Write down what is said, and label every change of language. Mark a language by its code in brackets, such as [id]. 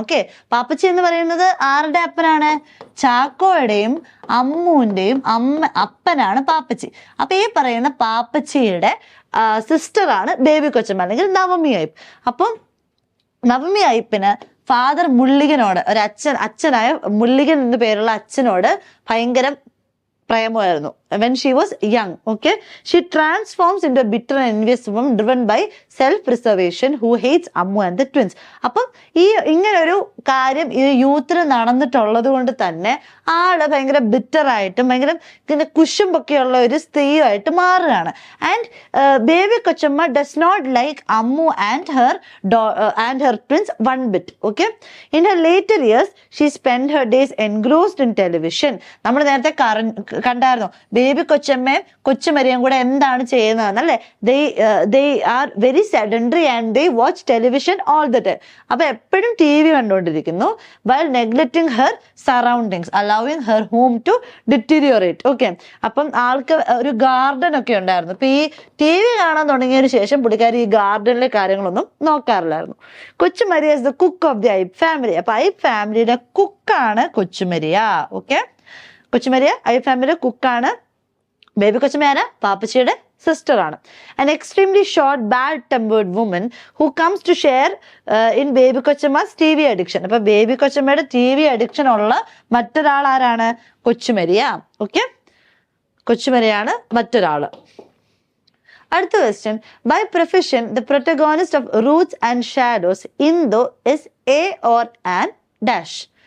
[ml] Okay, പാപ്പച്ചി എന്ന് പറയുന്നത് ആരുടെ അപ്പനാണ്? ചാക്കോയുടെയും അമ്മുവിന്റെയും അപ്പനാണ് പാപ്പച്ചി. അപ്പൊ ഈ പറയുന്ന പാപ്പച്ചിയുടെ സിസ്റ്റർ ആണ് ബേബി കൊച്ചമ്മ അല്ലെങ്കിൽ നവമി ഐപ്പ്. അപ്പം നവമി ഐപ്പിന് ഫാദർ മുള്ളികനോട്, ഒരു അച്ഛനായ മുള്ളികൻ എന്ന് പേരുള്ള അച്ഛനോട് ഭയങ്കര പ്രേമമായിരുന്നു. [en] when she was young. Okay, she transforms into a bitter and envious woman driven by self-preservation who hates Ammu and the twins. [ml] അപ്പം ഈ ഇങ്ങനൊരു കാര്യം ഈ യൂത്തിൽ നടന്നിട്ടുള്ളത് കൊണ്ട് തന്നെ ആള് ഭയങ്കര ബിറ്റർ ആയിട്ടും ഭയങ്കര ഇങ്ങനെ കുശുമ്പൊക്കെയുള്ള ഒരു സ്ത്രീയായിട്ട് മാറുകയാണ്. [en] And Baby Kochamma does not like Ammu and her twins one bit. Okay, in her later years she spent her days engrossed in television. [ml] നമ്മൾ നേരത്തെ കണ്ടായിരുന്നു ബേബി കൊച്ചമ്മയും കൊച്ചുമരിയും കൂടെ എന്താണ് ചെയ്യുന്നതെന്നല്ലേ? [en] they are very sedentary and they watch television all the time. [ml] അപ്പൊ എപ്പോഴും TV കണ്ടുകൊണ്ടിരിക്കുന്നു. [en] while neglecting her surroundings, allowing her home to deteriorate. [ml] Okay, അപ്പം ആൾക്ക് ഒരു ഗാർഡൻ ഒക്കെ ഉണ്ടായിരുന്നു. അപ്പൊ ഈ TV കാണാൻ തുടങ്ങിയതിനു ശേഷം പുള്ളിക്കാരി ഈ ഗാർഡനിലെ കാര്യങ്ങളൊന്നും നോക്കാറില്ലായിരുന്നു. [en] കൊച്ചുമരിയ is the cook of the Ipe family. [ml] അപ്പൊ ഐപ്പ് ഫാമിലിയുടെ കുക്കാണ് കൊച്ചുമരിയ. ഓക്കെ, കൊച്ചുമരിയ ഐപ്പ് ഫാമിലിയുടെ കുക്കാണ്. ബേബി കൊച്ചമ്മ ആരാ? പാപ്പച്ചിയുടെ സിസ്റ്റർ ആണ്. [en] an extremely short bad tempered woman who comes to share in Baby Kochamma's TV addiction. [ml] അപ്പൊ ബേബി കൊച്ചമ്മയുടെ TV addiction ഉള്ള മറ്റൊരാൾ ആരാണ്? കൊച്ചുമരിയ. ഓക്കെ, കൊച്ചുമരിയാണ് മറ്റൊരാള്. അടുത്ത question, [en] By profession the protagonist of roots and shadows Indu is a or an dash.